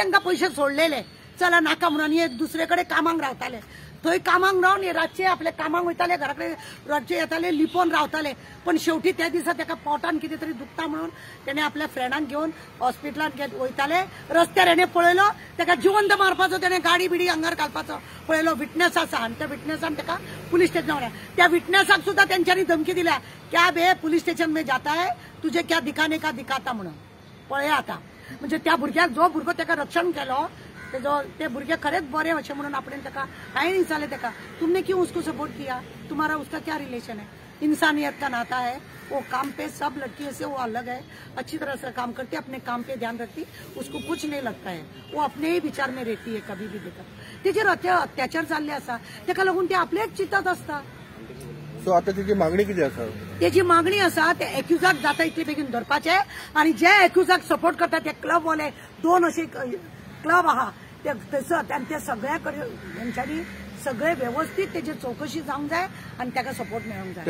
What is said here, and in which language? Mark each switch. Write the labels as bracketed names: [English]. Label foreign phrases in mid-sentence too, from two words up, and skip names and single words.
[Konkani] तांकां पैसे सोडलेले, चला नाका म्हणून हे दुसरेकडे कामाक रावताले, थंय कामाक रावन रातचे आपले कामाक वयताले, घराकडे रातचे येताले, लिपोवन रावताले, पण शेवटी त्या दिसा ताका पोटान कितें तरी दुखता म्हणून त्याने आपल्या फ्रेंडांक घेवन हॉस्पिटलांत वयताले, रस्त्यार हेणे पळयलो ताका जिवंत मारपाचो, त्याने गाडी बिडी आंगार घालपाचो पळयलो, विटनेस आसा आणि त्या विटनेसान ताका पुलीस स्टेशनार, त्या विटनेसाक सुद्दां तेंच्यांनी धमकी दिल्या [Hindi] क्या बे पुलिस स्टेशन में जाता है तुझे क्या दिखाने का दिखाता [Konkani] म्हणून। पळया आता म्हणजे त्या भुरग्याक जो भुरगो ताका रक्षण केलो ते भुरगे खरेच बरे अशें म्हणून आपण ताका हांवें विचारलें ताका [Hindi] तुमने क्यों उसको सपोर्ट किया, तुम्हारा उसका क्या रिलेशन है, इंसानियत का नाता है, वो काम पे सब लड़कियों से वो अलग है, अच्छी तरह से काम करती है, अपने काम पे ध्यान रखती, उसको कुछ नहीं लगता है, वो अपने ही विचार में रहती है कभी भी देखा। [Konkani] तेजेर अत्याचार जाल्ले आसा ताका लागून ते आपलेच चिंतत आसता। सो आता त्याची मागणी किती आसा? त्याची मागणी आसा ते एक्युजाक जाता इतले बेगीन धरपाचे आणि जे एक्युजाक सपोर्ट करता ते क्लबवाले 2 असे क्लब आहा ते सगळ्याकडे त्यांच्यानी सगळे व्यवस्थित त्याची चौकशी जावंक जाय आणि ताका सपोर्ट मेळोंक जाय।